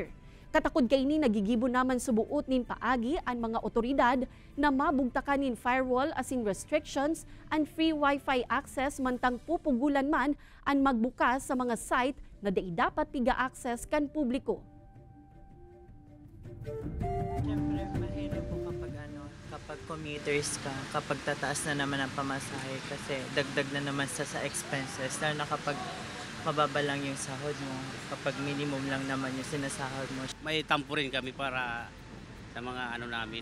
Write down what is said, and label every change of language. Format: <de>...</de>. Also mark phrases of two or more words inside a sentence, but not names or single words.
<bik>Katakod kaini nagigibo naman subuot nin paagi ang mga otoridad na mabugtakan nin firewall asin</bik> <en>restrictions and free wifi access</en> <bik>mantang pupugulan man ang magbukas sa mga site na di dapat piga-access kan publiko.</bik> <tl>Siyempre, mahirap po kapag commuters ka, kapag tataas na naman ang pamasahe kasi dagdag na naman sa expenses, lalo na kapag mababa lang yung sahod mo, kapag minimum lang naman yung sinasahod mo. May tampo rin kami para sa mga namin.</tl>